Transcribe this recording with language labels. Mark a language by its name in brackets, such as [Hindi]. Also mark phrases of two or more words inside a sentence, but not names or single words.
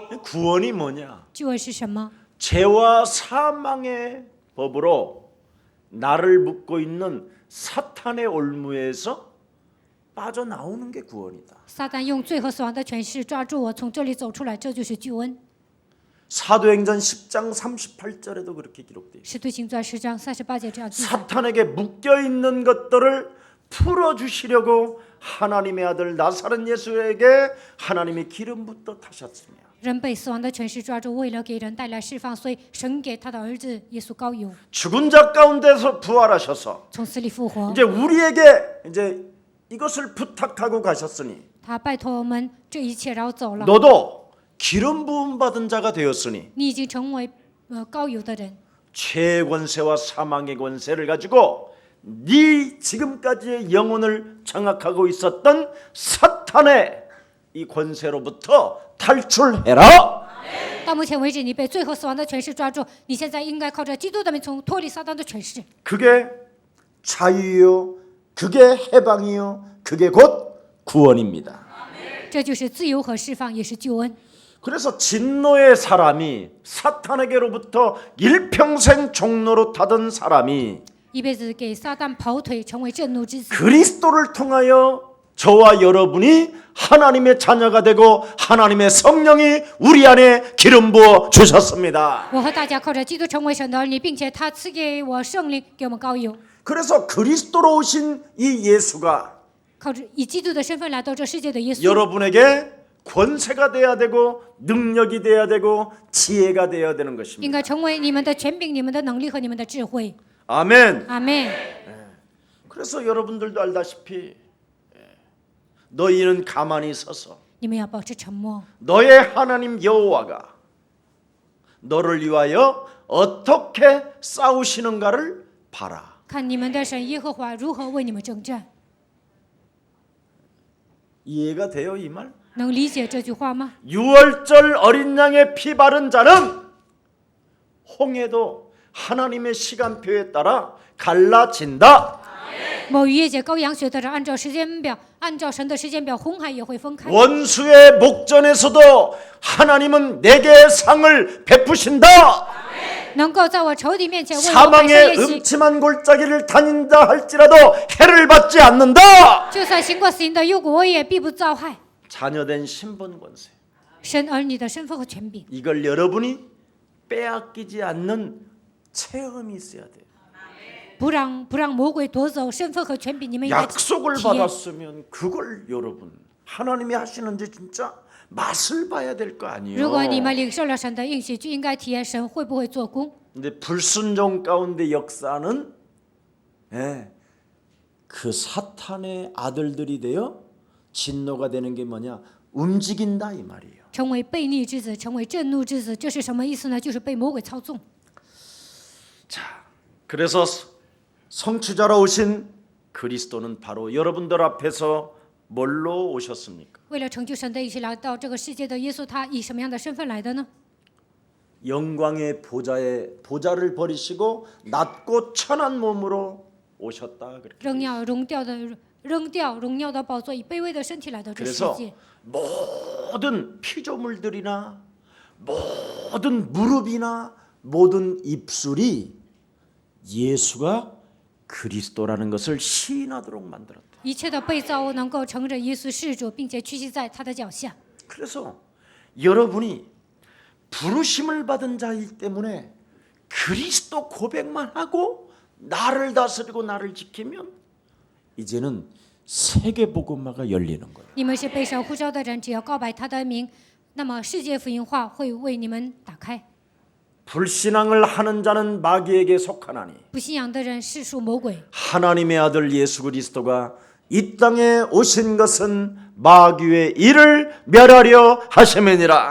[Korean] 구원이 뭐냐? [Chinese] 救恩是什么？ [Korean] 죄와 사망의 법으로 나를 묶고 있는 사탄의 올무에서 빠져나오는 게 구원이다. [Chinese] 撒旦用罪和死亡的权势抓住我，从这里走出来，这就是救恩。 [Korean] 사도행전 10장 38절에도 그렇게 기록되어 있습니다. [Chinese] 使徒行传10章38节这样记载。 [Korean] 사탄에게 묶여 있는 것들을 풀어 주시려고 하나님의 아들 나사렛 예수에게 하나님이 기름 붓어 타셨으며 [Chinese] 人被死亡的权势抓住，为了给人带来释放，所以神给他的儿子耶稣膏油， [Korean] 죽은 자 가운데서 부활하셔서 [Chinese] 从死里复活。 [Korean] 이제 우리에게 이제 이것을 부탁하고 가셨으니 [Chinese] 他拜托我们这一切，然后走了。 [Korean] 너도 기름 부음 받은 자가 되었으니 [Chinese] 你已经成为膏油的人， [Korean] 죄의 권세와 사망의 권세를 가지고 네 지금까지의 영혼을 장악하고 있었던 사탄의 이 권세로부터 탈출해라. [Chinese] 到目前为止，你被罪和死亡的权势抓住，你现在应该靠着基督的名从脱离撒旦的权势。 [Korean] 그게 자유요, 그게 해방이요, 그게 곧 구원입니다. [Chinese] 这就是自由和释放，也是救恩。 [Korean] 그래서 진노의 사람이 사탄에게로부터 일평생 종로로 타던 사람이 [Chinese] 一辈子给撒旦跑腿，成为震怒之子。 [Korean] 그리스도를 통하여 저와 여러분이 하나님의 자녀가 되고 하나님의 성령이 우리 안에 기름 부어 주셨습니다. [Chinese] 我和大家靠着基督成为神的儿女，并且他赐给我圣灵，给我们膏油。 [Korean] 그래서 그리스도로 오신 이 예수가 [Chinese] 靠着以基督的身份来到这世界的耶稣， [Korean] 여러분에게 권세가 돼야 되고 능력이 돼야 되고 지혜가 돼야 되는 [Chinese] 应 [Korean] 것입니다. [Chinese] 该成为你们的权柄、你们的能力和你们的智慧。 [Korean] 아멘. [Chinese] 阿门。 [Korean] 그래서 여러분들도 알다시피 너희는 가만히 서서 [Chinese] 你们要保持沉默， [Korean] 너의 하나님 여호와가 너를 위하여 어떻게 싸우시는가를 봐라. [Chinese] 看你们的神耶和华如何为你们征战。 [Korean] 이해가 돼요, 이 말? [Chinese] 能理解这句话吗？ [Korean] 유월절 어린 양의 피 바른 자는 홍해도 하나님의 시간표에 따라 갈라진다. [Chinese] 某逾越节羔羊血的人，按照时间表，按照神的时间表，红海也会分开。 [Korean] 원수의 목전에서도 하나님은 내게 상을 베푸신다. [Chinese] 能够在我仇敌面前为我摆上 [Korean] 사망의 [Chinese] 宴席， [Korean] 음침한 골짜기를 다닌다 할지라도 해를 받지 않는다. [Chinese] 就算行过死荫的幽谷，我也必不遭害。 [Korean] 자녀된 신분 권세. [Chinese] 神儿女的身份和权柄， [Korean] 이걸 여러분이 빼앗기지 않는 체험이 있어야 돼요. [Chinese] 不让魔鬼夺走身份和权柄，你们应该 [Korean] 약속을 [Chinese] 体验。 [Korean] 받았으면 그걸 여러분 하나님이 하시는지 진짜 맛을 봐야 될 거 [Chinese] 如果你 [Korean] 아니에요. [Chinese] 们领受了神的应许，就应该体验神会不会做工。 [Korean] 근데 불순종 가운데 역사는 그 사탄의 아들들이 되어 진노가 되는 게 뭐냐? 움직인다 이 말이에요. [Chinese] 成为悖逆之子，成为震怒之子，这是什么意思呢？就是被魔鬼操纵。 [Korean] 자, 그래서 성취자로 오신 그리스도는 바로 여러분들 앞에서 뭘로 오셨습니까? [Chinese] 为了成就神的意志来到这个世界的耶稣，他以什么样的身份来的呢？ [Korean] 영광의 보좌를 버리시고 낮고 천한 몸으로 오셨다 그렇게. [Chinese] 扔掉荣耀的宝座，以卑微的身体来到这世 [Korean] 그래서 [Chinese] 界。 [Korean] 모든 피조물들이나 모든 무릎이나 모든 입술이 예수가 그리스도라는 것을 시인하도록 만들었다. [Chinese] 一切的被造物能够承认耶稣是主，并且屈膝在他的脚下。 [Korean] 그래서 여러분이 부르심을 받은 자이기 때문에 그리스도 고백만 하고 나를 다스리고 나를 지키면 이제는 세계 복음화가 열리는 거예요. [Chinese] 你们是被神呼召的人，只要告白他的名，那么世界福音化会为你们打开。 [Korean] 불신앙을 하는 자는 마귀에게 속하나니 [Chinese] 不信仰的人是属魔鬼。 [Korean] 하나님의 아들 예수 그리스도가 이 땅에 오신 것은 마귀의 일을 멸하려 하심이니라.